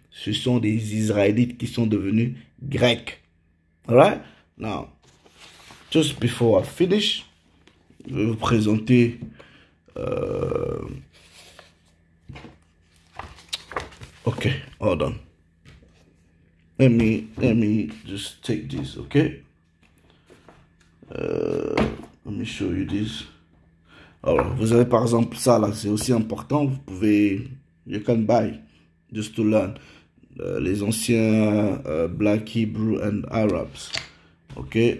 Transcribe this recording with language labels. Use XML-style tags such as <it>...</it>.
<fr>Ce sont des Israélites qui sont devenus Grecs.</fr> <en>Alright? Now, just before I finish,</en> <fr>je vais vous présenter</fr> <en>okay, hold on. Let me just take this, okay? Let me show you this.</en> <fr>Alors, vous avez par exemple ça là, c'est aussi important. Vous pouvez,</fr> <en>you can buy just to learn.</en> <fr>Les anciens</fr> <en>Black Hebrew and Arabs, ok?</en>